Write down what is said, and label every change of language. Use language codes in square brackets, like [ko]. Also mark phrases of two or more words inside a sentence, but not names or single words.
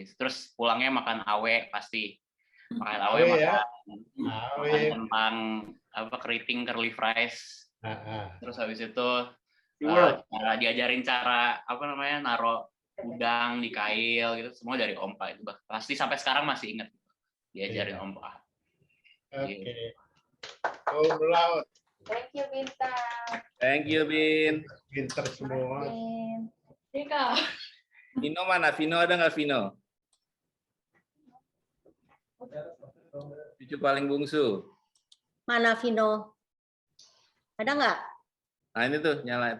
[id] Terus pulangnya makan awe pasti. Makan awe, makan kentang keriting [en] curly fries. [id] Terus habis itu diajarin cara naro udang di kail gitu, semua dari Ompa itu. Pasti sampai sekarang masih ingat diajarin Ompa. Oke. [la] Cum laude. [en] Thank you Bintang. Thank you Bin. [id] Pinter semua. Rika. Vino mana? Vino ada nggak Vino? Cucu paling bungsu. Mana Vino? Ada nggak? Nah ini tuh nyala itu.